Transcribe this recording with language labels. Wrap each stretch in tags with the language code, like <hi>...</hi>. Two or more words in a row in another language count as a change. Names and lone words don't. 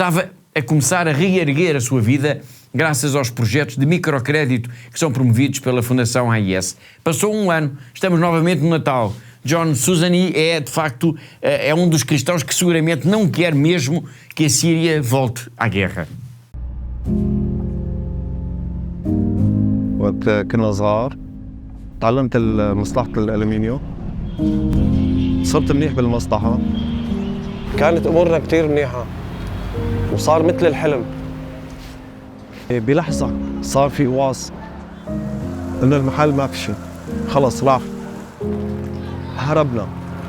<pt>Estava a começar a reerguer a sua vida graças aos projetos de microcrédito que são promovidos pela Fundação AIS. Passou um ano, estamos novamente no Natal. John Susani é, de facto, um dos cristãos que seguramente não quer mesmo que a Síria volte à guerra.</pt> <ar>وقت كنا صغار تعلمت مصلحة الألمنيوم، صرت منيح بالمصلحة، كانت أمورنا كتير منيحة وصار مثل الحلم. بلحظة صار في قواص إنه المحل ما في شيء، خلص راح، هربنا.</ar>